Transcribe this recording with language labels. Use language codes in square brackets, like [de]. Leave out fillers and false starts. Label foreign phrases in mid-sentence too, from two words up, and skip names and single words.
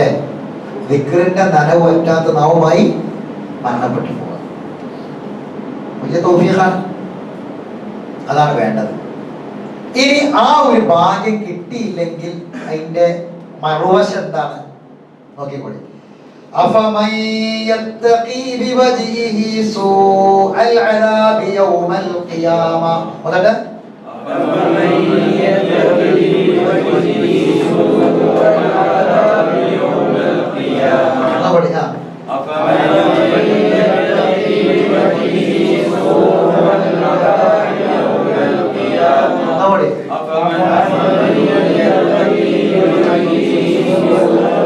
[ml] ദിക്റിന്റെ നനവ് പറ്റാത്ത നാവുമായി മരണപ്പെട്ടു പോവുക വലിയ തൗഫീഖാണ്. അതാണ് വേണ്ടത്. ഇനി ആ ഒരു ഭാഗ്യം കിട്ടിയില്ലെങ്കിൽ അതിന്റെ മറുവശം എന്താണ്? നോക്കിക്കോളി. [ar] أفمن يتقي بوجهه سوء العذاب يوم القيامة. وده أفمن يتقي بوجهه سوء العذاب يوم القيامة. أفمن يتقي بوجهه سوء العذاب يوم القيامة. أفمن يتقي بوجهه سوء